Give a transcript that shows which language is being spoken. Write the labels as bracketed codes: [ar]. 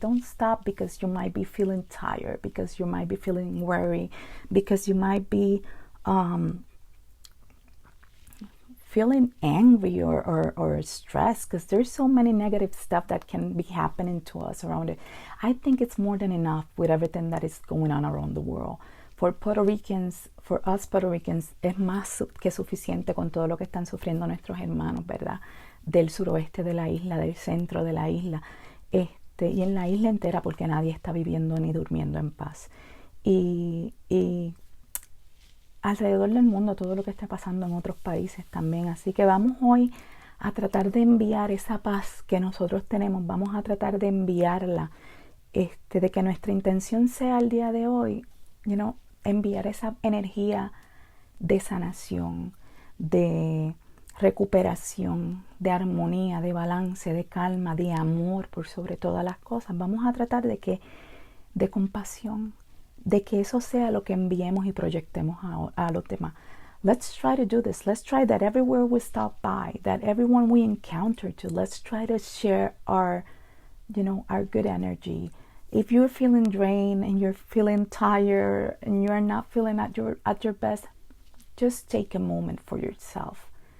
[en] Don't stop because you might be feeling tired, because you might be feeling worried, because you might be feeling angry or stressed, because there's so many negative stuff that can be happening to us around it. I think it's more than enough with everything that is going on around the world. For Puerto Ricans, for us Puerto Ricans, [es] es más que suficiente con todo lo que están sufriendo nuestros hermanos, ¿verdad? Del suroeste de la isla, del centro de la isla, y en la isla entera, porque nadie está viviendo ni durmiendo en paz. Y alrededor del mundo, todo lo que está pasando en otros países también. Así que vamos hoy a tratar de enviar esa paz que nosotros tenemos. Vamos a tratar de enviarla, de que nuestra intención sea el día de hoy, enviar esa energía de sanación, de recuperación, de armonía, de balance, de calma, de amor por sobre todas las cosas. Vamos a tratar de compasión, de que eso sea lo que enviemos y proyectemos a los demás. [en] Let's try to do this. Let's try that everywhere we stop by, that everyone we encounter to, let's try to share our good energy. If you're feeling drained and you're feeling tired and you're not feeling at your best, just take a moment for yourself.